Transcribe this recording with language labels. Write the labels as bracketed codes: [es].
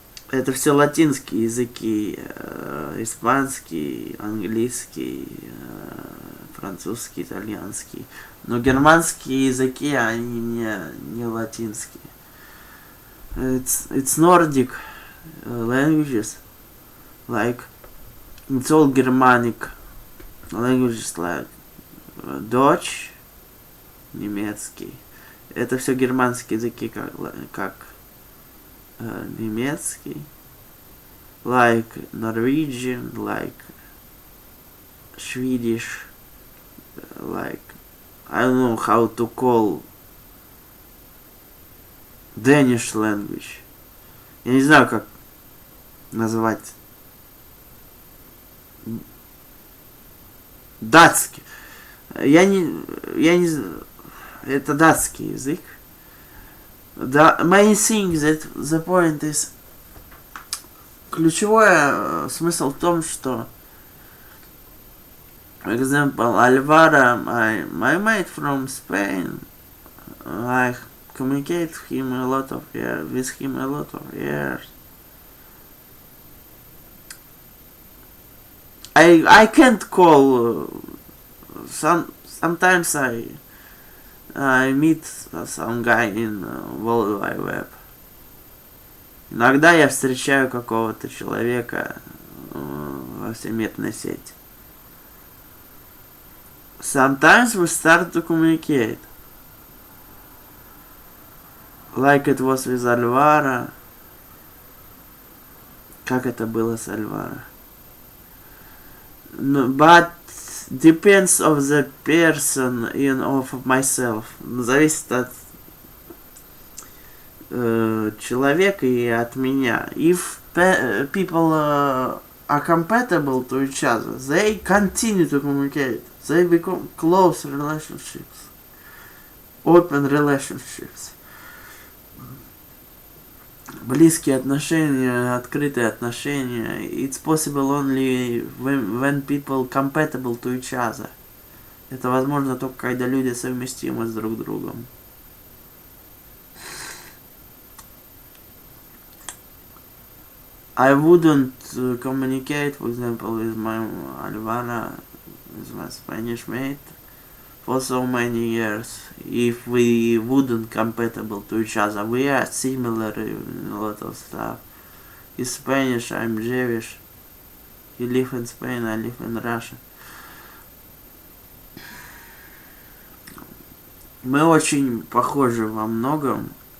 [ru] Это все латинские языки, испанский, английский, французский, итальянский. Но германские языки, они не латинские. [en] It's Nordic languages, like it's all Germanic languages, like Dutch, немецкий. [ru] Это все германские языки, как немецкий, [en] like Norwegian, like Swedish, like I don't know how to call Danish language. [ru] Я не знаю, как назвать датский. Я не знаю. Это датский язык. [en] The main thing that the point is, [ru] ключевой смысл в том, что, [en] for example, Alvaro, my mate from Spain, I communicate with him a lot of years. I can't call. Sometimes I meet some guy in World Wide Web. [ru] Иногда я встречаю какого-то человека во всемирной сети. [en] Sometimes we start to communicate. Like it was with Alvaro. [ru] Как это было с Alvaro. [en] But depends of the person and of myself. [ru] Зависит от человека и от меня. [en] If people are compatible to each other, they continue to communicate. They become close relationships, open relationships. [ru] Близкие отношения, открытые отношения. [en] It's possible only when people compatible to each other. [ru] Это возможно только когда люди совместимы с друг другом. [en] I wouldn't communicate, for example, with my Alvaro, with my Spanish mate, for so many years if we wouldn't compatible to each other. We are similar in a lot of stuff. He's Spanish, I'm Jewish. He lives in Spain, I live in Russia. [ru] Мы очень похожи во многом.